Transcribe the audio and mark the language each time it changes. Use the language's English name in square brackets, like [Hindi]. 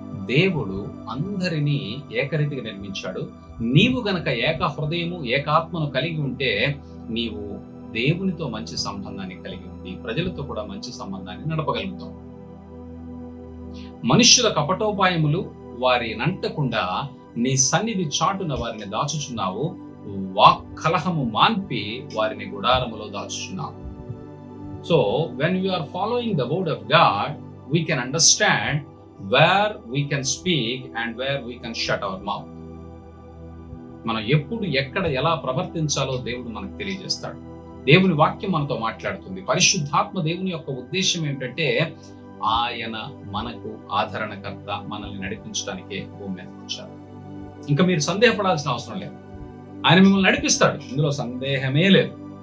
[Telugu] దేవుడు అందరినీ ఏకరీతిగా నిర్మించాడు. నీవు గనక ఏక హృదయము ఏకాత్మను కలిగి ఉంటే నీవు దేవునితో మంచి సంబంధాన్ని కలిగి ఉండి ప్రజలతో కూడా మంచి సంబంధాన్ని నడపగలుగుతావు. మనుష్యుల కపటోపాయములు వారి నంటకుండా నీ సన్నిధి చాటున వారిని దాచుచున్నావు. వాక్కలహము మాన్పి వారిని గుడారములో దాచుచున్నావు. [English] So when we are following the word of God, we can understand where we can speak and where we can shut our mouth. [Telugu] మనం ఎప్పుడు ఎక్కడ ఎలా ప్రవర్తించాలో దేవుడు మనకు తెలియజేస్తాడు. దేవుని వాక్యం మనతో మాట్లాడుతుంది. పరిశుద్ధాత్మ దేవుని యొక్క ఉద్దేశం ఏమిటంటే ఆయన మనకు ఆదరణకర్త, మనల్ని నడిపించడానికే భూమి మీద వచ్చారు. ఇంకా మీరు సందేహపడాల్సిన అవసరం లేదు. ఆయన మిమ్మల్ని నడిపిస్తాడు, ఇందులో సందేహమే లేదు.